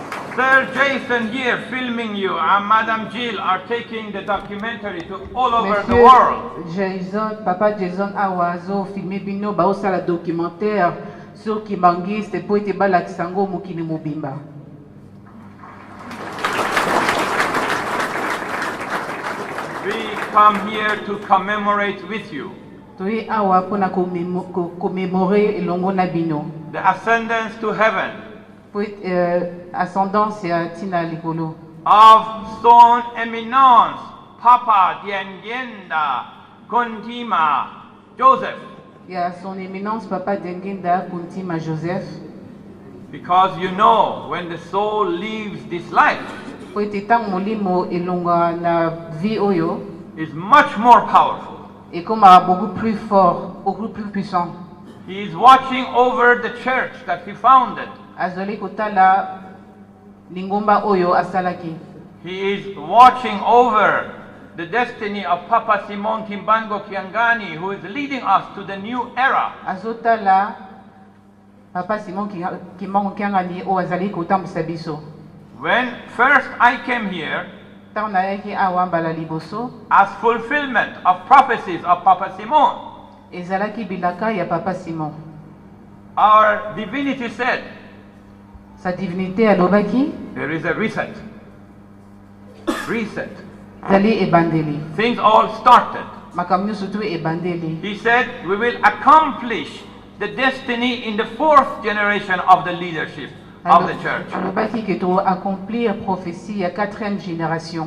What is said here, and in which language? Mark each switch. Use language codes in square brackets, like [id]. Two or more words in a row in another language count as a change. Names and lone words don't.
[en] Sir Jason here filming you and Madam Jill are taking the documentary to all over the world. Jason, [ln] Papa Jason Awazo, filmé bino ba osala [fr] documentaire sur Kimbangiste [ln] po ete balakisa ngo mokili mobimba. [en] We come here to commemorate with you [ln] Toi awa pona commémorer elongo na bino. [en] the ascendance to heaven [ln] Po ascendance ya tina likolo. [en] of son eminence Papa Diengenda Kuntima Joseph, [fr] Ya son éminence Papa Dengenda Kuntima Joseph. [en] because you know when the soul leaves this life [ln] Po ete tang molimo elonga na vie oyo [en] is much more powerful. [fr] et comme beaucoup plus fort, beaucoup plus puissant. [en] He is watching over the church that he founded. [ln] Azoli kotala lingomba oyo asalaki. [en] He is watching over the destiny of Papa Simon Kimbango Kiangani, who is leading us to the new era. [ln] Azotala Papa Simon Kimbango Kiangani o azali kotambisa biso. [en] When first I came here, [ln] Tant nayaki awa mbala liboso [en] as fulfillment of prophecies of Papa Simon, [ln] ezalaki bilaka ya Papa Simon. [en] our divinity said, [fr] Sa divinité [ln] alobaki [en] there is a reset. Reset. [ln] zali ebandeli. [en] Things all started. [ln] Makambo nyonso tu ebandeli. [en] He said, we will accomplish the destiny in the fourth generation of the leadership of the church. [ln] Alobaki ke to [fr] accomplir prophétie [ln] ya [fr] 4e génération.